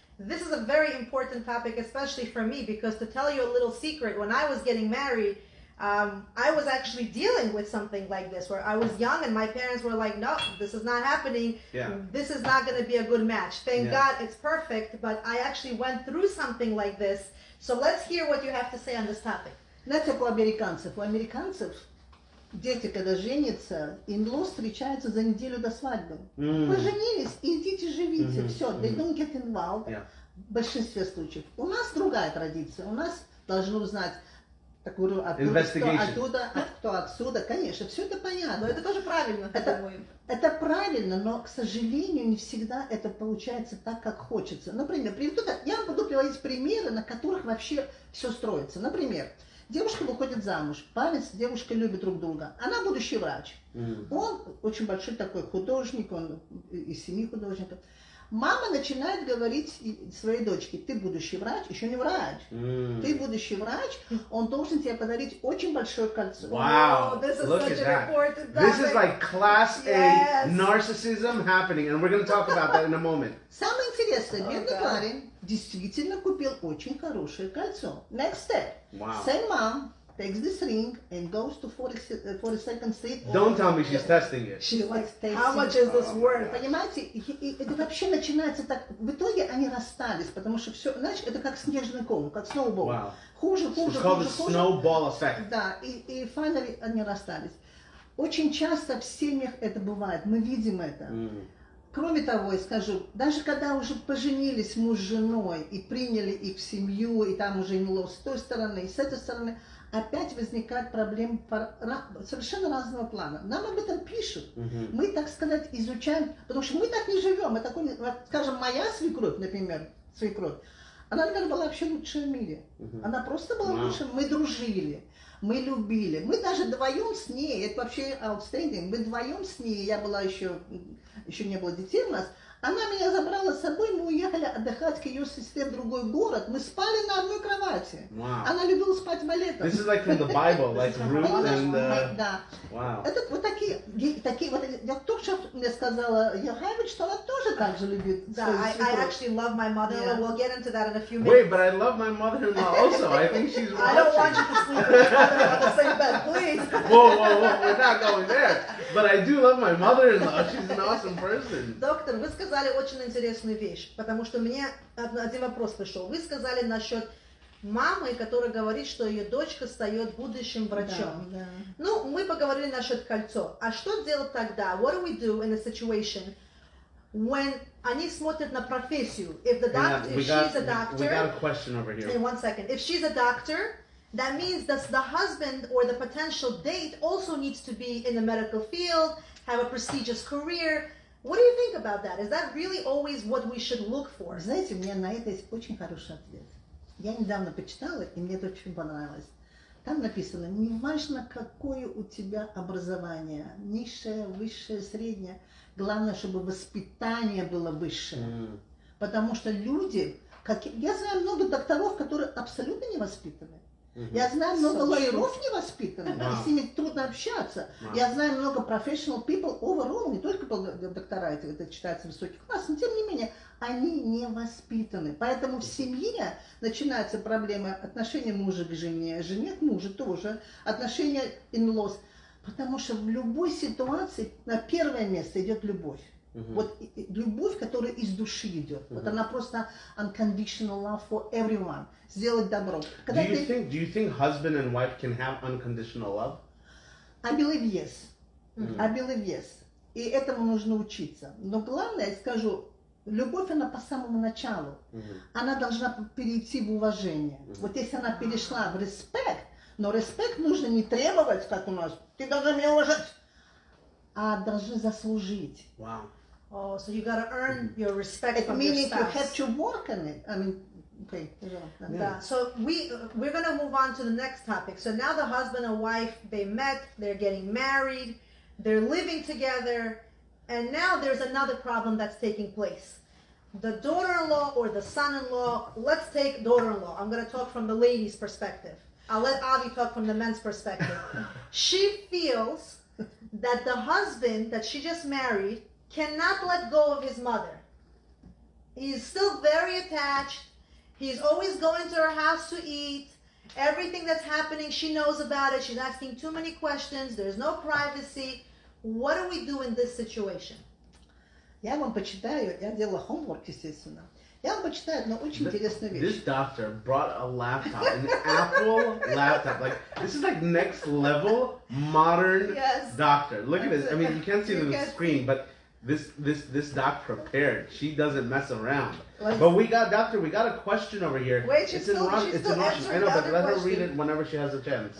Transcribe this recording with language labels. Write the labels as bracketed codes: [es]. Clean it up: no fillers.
[en] This is a very important topic, especially for me, because to tell you a little secret, when I was getting married, I was actually dealing with something like this, where I was young and my parents were like, no, this is not happening. Yeah. This is not going to be a good match. Thank God it's perfect, but I actually went through something like this. So let's hear what you have to say on this topic. [ru] Знаете, как у американцев дети, когда женятся, in-laws встречаются за неделю до свадьбы. Поженились, идите живите, все, [en] they don't get involved. [ru] В большинстве случаев. У нас другая традиция, у нас должны узнать такую оттуда, кто отсюда, конечно, все это понятно. Но это тоже правильно. Это правильно, но, к сожалению, не всегда это получается так, как хочется. Например, я буду приводить примеры, на которых вообще все строится. Например, девушка выходит замуж, парень с девушкой любят друг друга. Она будущий врач. Он очень большой такой художник, он из 7 художников. Мама начинает говорить своей дочке: ты будущий врач, еще не врач. Ты будущий врач, он должен тебе подарить очень большое кольцо. [en] Wow, look at that. This is like class A narcissism happening, and we're going to talk about that in a moment. [ru] Самое интересное, бедный парень действительно купил очень хорошее кольцо. [en] Next step. Wow. Same mom takes this ring and goes to 42nd Street. Don't tell me she's testing it. She likes tasting. How much is this worth? [ru] Понимаете, и это вообще начинается так. В итоге они расстались, потому что все, знаешь, это как снежный ком, как сноубол. [en] Wow. [ru] Хуже. [en] It's called the snowball effect. [ru] Да, и finally они расстались. Очень часто в семьях это бывает, мы видим это. Кроме того, я скажу, даже когда уже поженились муж с женой и приняли их в семью, и там уже in-laws с той стороны, и с этой стороны, опять возникают проблемы совершенно разного плана. Нам об этом пишут. Мы, так сказать, изучаем, потому что мы так не живем. Мы такой, скажем, моя свекровь, например, Она, наверное, была вообще лучшая в мире. Она просто была лучшей. Мы дружили, мы любили. Мы даже вдвоем с ней, это вообще outstanding, мы вдвоем с ней, я была еще не было детей у нас, она меня забрала с собой, мы уехали отдыхать к ее сестре в другой город. Мы спали на одной кровати. [en] Wow. [ru] Она любила спать валетом. [en] This is like from the Bible, like Ruth and... [ru] Да. [en] Wow. [ru] Это вот такие вот, я только что мне сказала Яхавич, что она тоже так же любит. [en] Да, I actually love my mother-in-law. We'll get into that in a few minutes. Wait, but I love my mother-in-law also. I think she's watching. I don't want you to sleep with your mother on the same bed, please. Whoa, we're not going there. But I do love my mother-in-law. She's an awesome person. [ru] Доктор, вы сказали очень интересную вещь, потому что мне один вопрос пришел. Вы сказали насчет мамы, которая говорит, что ее дочка стает будущим врачом. Да, да. Ну, мы поговорили насчет кольцо. А что делать тогда? [en] What do we do in a situation when [ru] они смотрят на профессию? [en] If the doctor, if she's a doctor, we got a question over here. In 1 second. If she's a doctor, that means that the husband or the potential date also needs to be in the medical field, have a prestigious career. What do you think about that? Is that really always what we should look for? [ru] Знаете, у меня на это есть очень хороший ответ. Я недавно почитала, и мне это очень понравилось. Там написано, неважно, какое у тебя образование, низшее, высшее, среднее, главное, чтобы воспитание было высшее. Потому что люди, я знаю много докторов, которые абсолютно не воспитаны. Я знаю много лоеров невоспитанных, и с ними трудно общаться. Я знаю много [en] professional people overall, [ru] не только доктора, это читается в высоких классах, но тем не менее, они не воспитаны. Поэтому в семье начинаются проблемы отношения мужа к жене, жене к мужу тоже, отношения in-laws. Потому что в любой ситуации на первое место идет любовь. Вот любовь, которая из души идет. Вот она просто [en] unconditional love for everyone. [ru] Сделать добро. [en] Do you think husband and wife can have unconditional love? I believe yes. I believe yes. [ru] И этому нужно учиться. Но главное, я скажу, любовь, она по самому началу. Она должна перейти в уважение. Вот если она перешла в респект, но респект нужно не требовать, как у нас, ты должна меня уважать, а должны заслужить. [en] Wow. Oh, so you gotta earn your respect from your Meaning spouse. you have to work on it. I mean, okay. Yeah. So we're gonna move on to the next topic. So now the husband and wife, they met, they're getting married, they're living together, and now there's another problem that's taking place. The daughter-in-law or the son-in-law, let's take daughter-in-law. I'm gonna talk from the lady's perspective. I'll let Avi talk from the men's perspective. She feels that the husband that she just married cannot let go of his mother. He's still very attached. He's always going to her house to eat. Everything that's happening, she knows about it. She's asking too many questions. There's no privacy. What do we do in this situation? [ru] Я вам почитаю, я делала homework, естественно. Я вам почитаю одну очень интересную вещь. [en] This doctor brought a laptop, an Apple laptop. Like, this is like next level modern doctor. Look at this. I mean, you can't see the screen, but this doc prepared. She doesn't mess around. But we got a question over here. Wait, it's in Russian. I know, but let her read it whenever she has a chance.